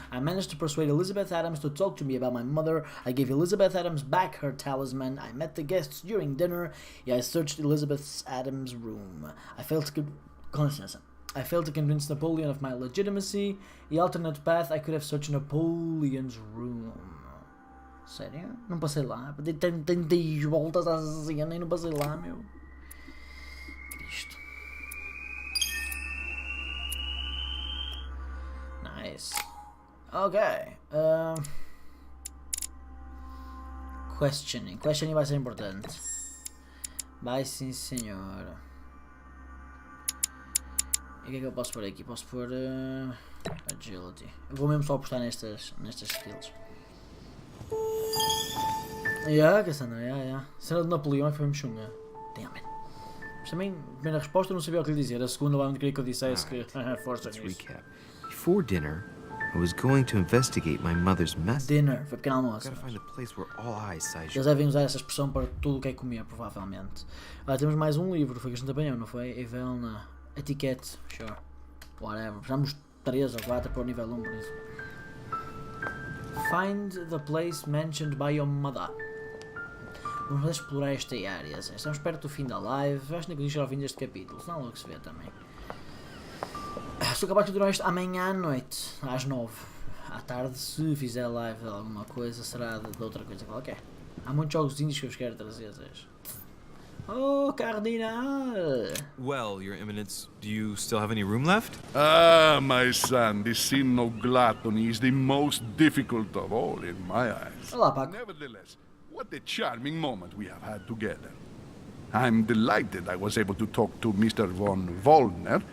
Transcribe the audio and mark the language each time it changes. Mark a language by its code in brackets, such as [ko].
[en] I managed to persuade Elizabeth Adams to talk to me about my mother. I gave Elizabeth Adams back her talisman. I met the guests during dinner. I searched Elizabeth Adams' room. I failed to convince Napoleon of my legitimacy. The alternate path, I could have searched Napoleon's room. [pt] Sério? Não passei lá. Dei tantas voltas à cena e não passei lá, meu. Cristo. [en] Nice. Okay. [pt] Questioning. Questioning vai ser importante. Vai sim, senhor. E o que é que eu posso pôr aqui? Posso pôr agility. Eu vou mesmo só apostar nestas skills. Cassandra, Cena de Napoleão foi mexunga. [en] Damn it. [pt] Mas também, a primeira resposta eu não sabia o que lhe dizer. A segunda lá onde queria que eu dissesse que força nisso. [en] Recap. Before dinner, I was going to investigate my mother's mess. [pt] Dinner, foi pequeno almoço. [en] Gotta find a place where all eyes size. [pt] Eles devem usar essa expressão para tudo o que é comer, provavelmente. Temos mais um livro, foi que a gente apanhou, não foi? Evelna. [en] Etiquette, sure. Whatever. [pt] Precisamos 3 ou 4 para o nível 1, por isso. [en] Find the place mentioned by your mother. [pt] Vamos explorar esta área. Estamos perto do fim da live. Eu acho que não ao fim deste capítulo, senão logo se vê também. Sou capaz de continuar isto amanhã à noite, às 9. À tarde, se fizer live de alguma coisa, será de outra coisa qualquer. Há muitos jogos indies que eu vos quero trazer. [en] Oh, Cardinal! Well, Your Eminence, do you still have any room left? Ah, my son, the sin of gluttony is the most difficult of all in my eyes. [pt] Olá, Paco. [en] Nevertheless, what a charming moment we have had together. I'm delighted I was able to talk to Mr. von Wollner.